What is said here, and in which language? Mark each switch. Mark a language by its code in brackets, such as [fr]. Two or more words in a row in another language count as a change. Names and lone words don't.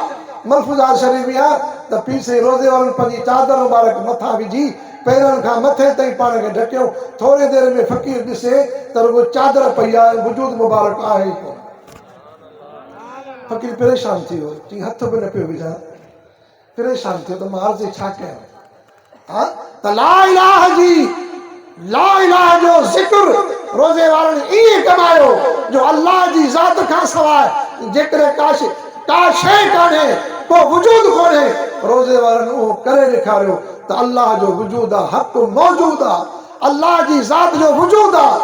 [sd] मलफूज़ात शरीफ़ में आहे त पीसे रोज़े वारनि पंहिंजी चादर मुबारक मथां विझी पेरनि खां मथे ताईं पाण खे ढकियो। थोरे देरि में फ़क़ीर ॾिसे त रुॻो चादर पई आहे, वजूद मुबारक आहे ई कोन। फ़क़ीर परेशान थी वियो, चई हथ बि न पियो विझां, परेशान थियो त मां अर्ज़ु छा कयां? हा त [ar] لا إله [sd] जी, [ar] لا إله [sd] जो ज़िक्र रोज़े वारनि ईअं कमायो जो अल्लाह जी ज़ात खां सवाइ जेकॾहिं का शइ कान्हे, को वजूद कोन्हे, रोज़े वारनि उहो करे ॾेखारियो त अल्लाह जो वजूद आहे, हक़ मौजूद आहे, अल्लाह जी ज़ात जो वजूद आहे।